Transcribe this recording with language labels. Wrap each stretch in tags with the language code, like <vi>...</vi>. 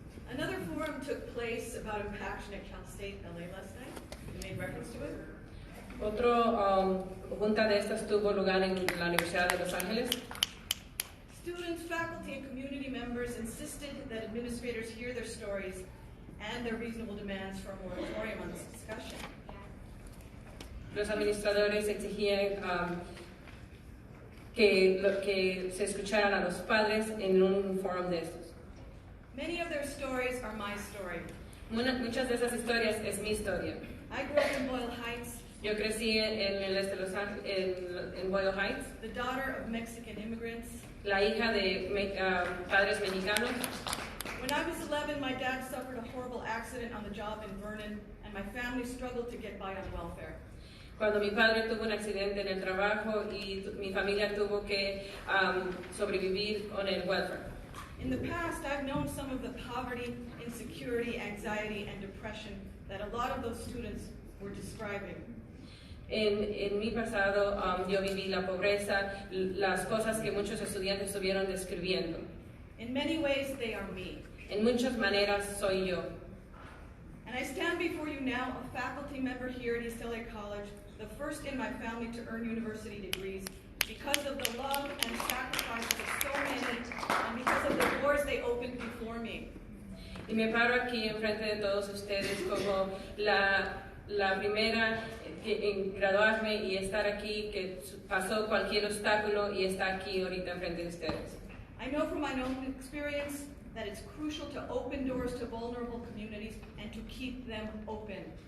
<en>Another forum took place about Impaction at Cal State LA last night. You made reference to it.</en> <es>Otro junta de estas tuvo lugar en la Universidad de Los Ángeles.</es> <en>Students, faculty, and community members insisted that administrators hear their stories and their reasonable demands for a moratorium on this discussion.</en> <es>Los administradores exigían que se escucharan a los padres en un foro de estos.</es> <en>Many of their stories are my story.</en> <es>Muchas de esas historias es mi historia.</es> <en>I grew up in Boyle Heights.</en> <es>Yo crecí en el este de Los Ángeles, en Boyle Heights.</es> <en>The daughter of Mexican immigrants.</en> <es>La hija de padres mexicanos.</es> <en>When I was 11, my dad suffered a horrible accident on the job in Vernon, and my family struggled to get by on welfare.</en> <es>Cuando mi padre tuvo un accidente en el trabajo y mi familia tuvo que sobrevivir con el welfare.</es> <en>In the past, I've known some of the poverty, insecurity, anxiety, and depression that a lot of those students were describing.</en> <es>En mi pasado, yo viví la pobreza, las cosas que muchos estudiantes estuvieron describiendo.</es> <en>In many ways, they are me.</en> <es>En muchas maneras, soy yo.</es> <en>And I stand before you now, a faculty member here at East LA College, the first in my family to earn university degrees, because of the love and sacrifice of so many, and because of the doors they opened before me.</en> <es>Y me paro aquí enfrente de todos ustedes como la primera en graduarme y estar aquí, que pasó cualquier obstáculo y está aquí ahorita enfrente de ustedes.</es> <en>I know from my own experience that it's crucial to open doors to vulnerable communities and to keep them open.</en>